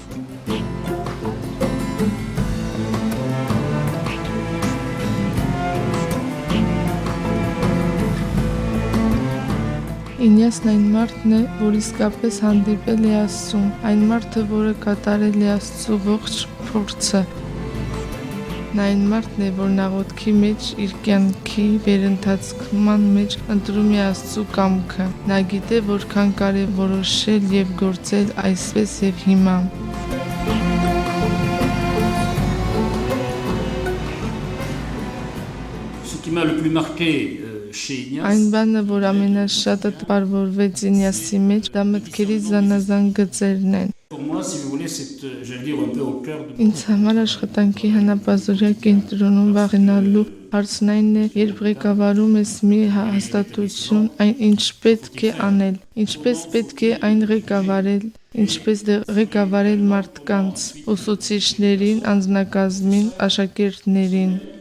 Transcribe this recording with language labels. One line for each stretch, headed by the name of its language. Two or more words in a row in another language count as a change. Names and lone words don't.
Armenian: Ինյասն այն մարդն է, որ իսկապես հանդիպել է Աստծուն, այն մարդը, որը կատարել է Աստծո ողջ փորձը։ Նա այն մարդն է, որ աղոթքի մեջ իր կյանքի վերընթացման մեջ ընտրում է Աստծո կամքը։ Նա գիտե, որքան կարևոր որոշել եւ գործել այսպես եւ հիմա։
French: Ce qui m'a le plus marqué
Armenian: Այն բանը, որ ամենաշատը տպարվորվեց Ինյասի մեջ, դա մտքերի զանազան գծերն են։ Ինձ համար աշխատանքի հնապազօրյա կենտրոնում վախենալու հարցն այն է, երբ ղեկավարում ես մի հաստատություն, այն ինչ պետք է անել, ինչպես պետք է այն ղեկավարել, ինչպես ղեկավարել մարդկանց, ուսուցիչներին, անձնակազմին, աշակերտներին։